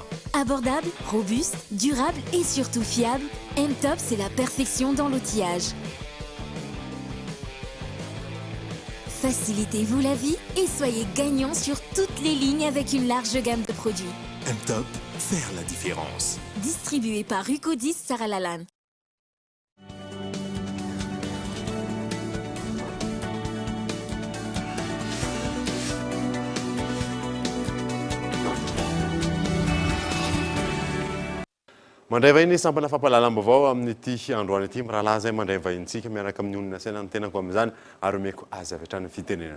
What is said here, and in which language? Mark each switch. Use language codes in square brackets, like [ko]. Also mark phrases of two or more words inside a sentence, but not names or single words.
[fr] Abordable, robuste, durable et surtout fiable, M-Top c'est la perfection dans l'outillage. Facilitez-vous la vie et soyez gagnant sur toutes les lignes avec une large gamme de produits. M-Top, faire la différence. Distribué par Rucodis Saralalan. [mg] Mandray vahiny sampana fampahalalam-baovao amin'ity androany ity mirahalahy zay mandray vahintsika miaraka amin'ny olona saina ny tenako amin'izany ary omeko azy avy hatrany fitenenana.